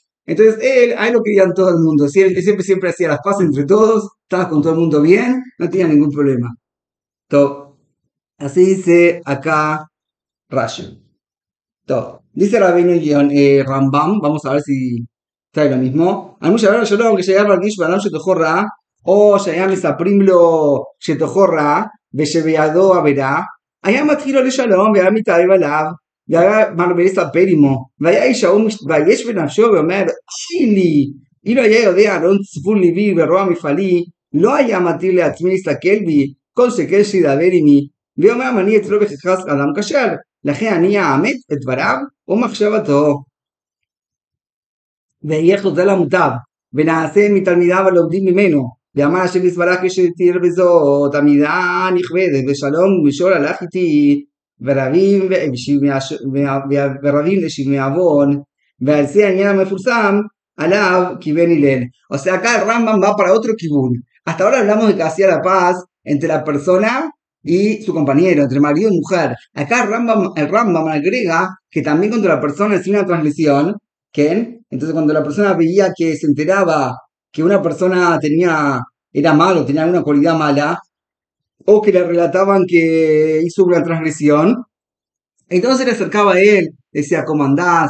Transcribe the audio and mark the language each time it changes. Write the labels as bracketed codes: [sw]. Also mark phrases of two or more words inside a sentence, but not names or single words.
[es] Entonces, a él lo querían todo el mundo. Él siempre hacía las paz entre todos, estaba con todo el mundo bien, no tenía ningún problema. Todo. Así dice acá Rashi. Todo. Dice Rabbeinu Rambam, vamos a ver si trae lo mismo. Al mucho Shalom, que llegaba al Gish Baram Shetohorra, o Shayam Isaprim lo Shetohorra, Beshebeado Averá, [he] היה מתחיל לו לשלום והיה מתאהב עליו והיה מרבה לספר עמו והיה איש ההוא מתבייש בנפשו ואומר אוי לי אילו היה יודע ארון צפון ליבי ורוע מפעלי לא היה מתיר לעצמי להסתכל בי כל שכן שידבר עמי ואומר אני אצלו בכחס אדם כשר לכן אני אאמץ את דבריו ומחשבתו ויהיה חוזר למוטב ונעשה מתלמידיו הלומדים ממנו ואמר השם יתברך כשתהיה בזאת עמידה נכבדת ושלום ומשול הלך איתי ורבים לשבמי עוון ועל זה העניין המפורסם עליו כיוון הלל. [es] O sea, acá el Rambam va para otro kibun. Hasta ahora hablamos de que hacía la paz entre la persona y su compañero, entre marido y mujer. Acá el Rambam agrega que también cuando la persona hacía una transgresión, ¿qué? Entonces cuando la persona veía que se enteraba que una persona era malo, tenía alguna cualidad mala, o que le relataban que hizo una transgresión, entonces le acercaba a él, decía, ¿cómo andás?